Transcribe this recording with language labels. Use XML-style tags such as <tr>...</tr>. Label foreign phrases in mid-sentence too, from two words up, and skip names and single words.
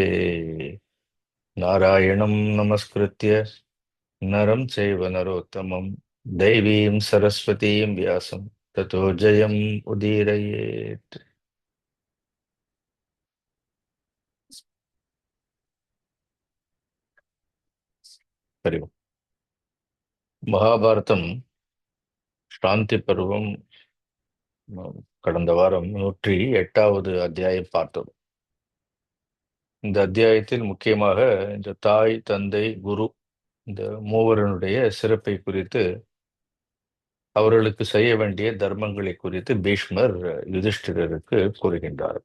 <sa>नारायणं नमस्कृत्य नरं चैव नरोत्तमं दैवीं सरस्वतीं व्यासं ततो जयम् उदीरयेत्। हरि ओम्।</sa> <ta>மகாபாரதம் சாந்தி பருவம் கடந்த வாரம் 108வது அத்தியாயம் பார்த்தோம். இந்த அத்தியாயத்தில் முக்கியமாக இந்த தாய் தந்தை குரு இந்த மூவரனுடைய சிறப்பை குறித்து, அவர்களுக்கு செய்ய வேண்டிய தர்மங்களை குறித்து பீஷ்மர் யுதிஷ்டிரருக்கு கூறுகின்றார்.</ta>